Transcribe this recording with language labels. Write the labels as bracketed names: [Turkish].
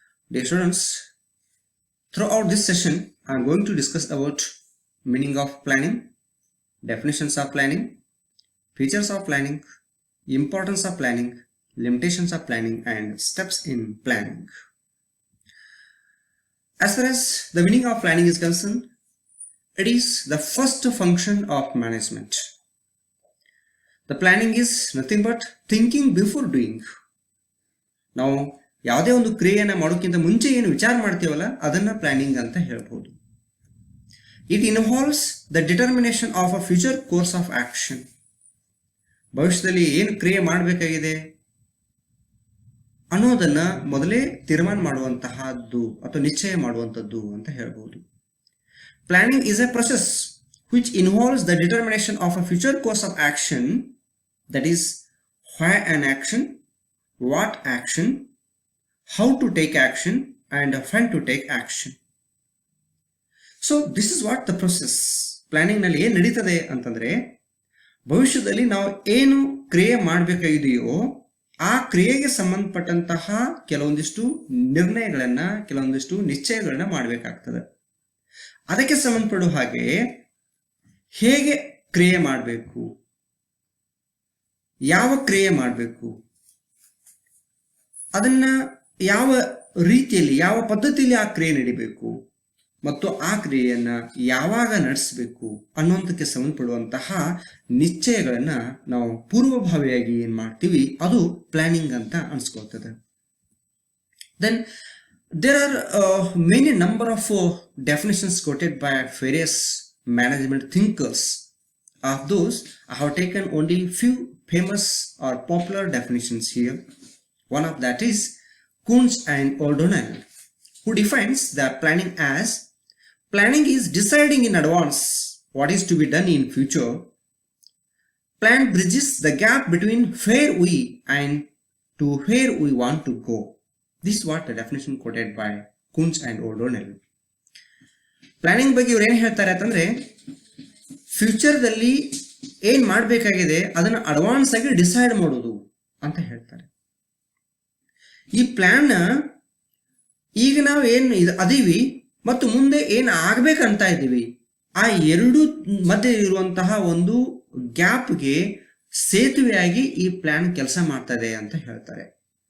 [English] Dear students, throughout this session I am going to discuss about meaning of planning, definitions of planning, features of planning, importance of planning, limitations of planning and steps in planning. As far as the meaning of planning is concerned, it is the first function of management. The planning is nothing but thinking before doing. [Kannada] ನಾವು ಯಾವುದೇ ಒಂದು ಕ್ರಿಯೆಯನ್ನು ಮಾಡೋಕ್ಕಿಂತ ಮುಂಚೆ ಏನು ವಿಚಾರ ಮಾಡ್ತೀವಲ್ಲ ಅದನ್ನ ಪ್ಲಾನಿಂಗ್ ಅಂತ ಹೇಳ್ಬೋದು. [English] It involves the determination of a future course of action. [Kannada] ಭವಿಷ್ಯದಲ್ಲಿ ಏನು ಕ್ರಿಯೆ ಮಾಡಬೇಕಾಗಿದೆ ಅನ್ನೋದನ್ನ ಮೊದಲೇ ತೀರ್ಮಾನ ಮಾಡುವಂತಹದ್ದು ಅಥವಾ ನಿಶ್ಚಯ ಮಾಡುವಂಥದ್ದು ಅಂತ ಹೇಳ್ಬೋದು. [English] Planning is a process which involves the determination of a future course of action, that is, why an action, what action, how to take action, and when to take action. So this is what the process. [Kannada] Planning ನಲ್ಲಿ ಏನು ನಡೀತದೆ ಅಂತಂದ್ರೆ, ಭವಿಷ್ಯದಲ್ಲಿ ನಾವು ಏನು ಕ್ರಿಯೆ ಮಾಡಬೇಕಾಗಿದೆಯೋ ಆ ಕ್ರಿಯೆಗೆ ಸಂಬಂಧಪಟ್ಟಂತಹ ಕೆಲವೊಂದಿಷ್ಟು ನಿರ್ಣಯಗಳನ್ನ, ಕೆಲವೊಂದಿಷ್ಟು ನಿಶ್ಚಯಗಳನ್ನ ಮಾಡಬೇಕಾಗ್ತದೆ. ಅದಕ್ಕೆ ಸಂಬಂಧಪಡುವ ಹಾಗೆ ಹೇಗೆ ಕ್ರಿಯೆ ಮಾಡಬೇಕು, ಯಾವ ಕ್ರಿಯೆ ಮಾಡಬೇಕು, ಅದನ್ನ ಯಾವ ರೀತಿಯಲ್ಲಿ, ಯಾವ ಪದ್ಧತಿಯಲ್ಲಿ ಆ ಕ್ರಿಯೆ ನಡಿಬೇಕು ಮತ್ತು ಆ ಕ್ರಿಯೆಯನ್ನ ಯಾವಾಗ ನಡೆಸಬೇಕು ಅನ್ನೋದಕ್ಕೆ ಸಂಬಂಧಪಡುವಂತಹ ನಿಶ್ಚಯಗಳನ್ನ ನಾವು ಪೂರ್ವಭಾವಿಯಾಗಿ ಏನ್ ಮಾಡ್ತೀವಿ ಅದು ಪ್ಲಾನಿಂಗ್ ಅಂತ ಅನ್ಸ್ಕೊಳ್ತದೆ. [English] Then there are many number of definitions quoted by various management thinkers. Of those, I have taken only few famous or popular definitions here. One of that is Kuntz and O'Donnell, who defines the planning as planning is deciding in advance what is to be done in future. Plan bridges the gap between where we and to where we want to go. This is what the definition quoted by Kuntz and O'Donnell. [Kannada] Planning ಬಗ್ಗೆ ಇವ್ರು ಏನು ಹೇಳ್ತಾರೆ ಅಂತಂದ್ರೆ, ಫ್ಯೂಚರ್ದಲ್ಲಿ ಏನ್ ಮಾಡಬೇಕಾಗಿದೆ ಅದನ್ನ advance ಆಗಿ decide ಮಾಡೋದು ಅಂತ ಹೇಳ್ತಾರೆ. ಈ ಪ್ಲಾನ್ ಈಗ ನಾವು ಏನು ಅದೀವಿ ಮತ್ತು ಮುಂದೆ ಏನು ಆಗ್ಬೇಕಂತ ಇದ್ದೀವಿ ಆ ಎರಡು ಮಧ್ಯೆ ಇರುವಂತಹ ಒಂದು ಗ್ಯಾಪ್ಗೆ ಸೇತುವೆಯಾಗಿ ಈ ಪ್ಲಾನ್ ಕೆಲಸ ಮಾಡ್ತದೆ ಅಂತ ಹೇಳ್ತಾರೆ.